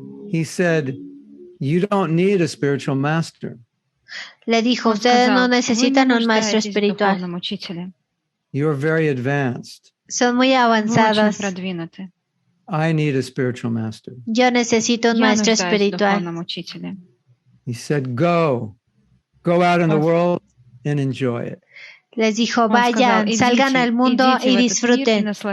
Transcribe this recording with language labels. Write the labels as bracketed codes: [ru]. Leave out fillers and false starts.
[en] He said, "You don't need a spiritual master." [es] Le dijo, ustedes no necesitan un maestro espiritual. [en] You're very advanced. [es] Son muy avanzados. [en] I need a spiritual master. [es] Yo necesito un maestro espiritual. [en] He said, go out in the world and enjoy it. [es] Les dijo, vayan, salgan al mundo y disfruten.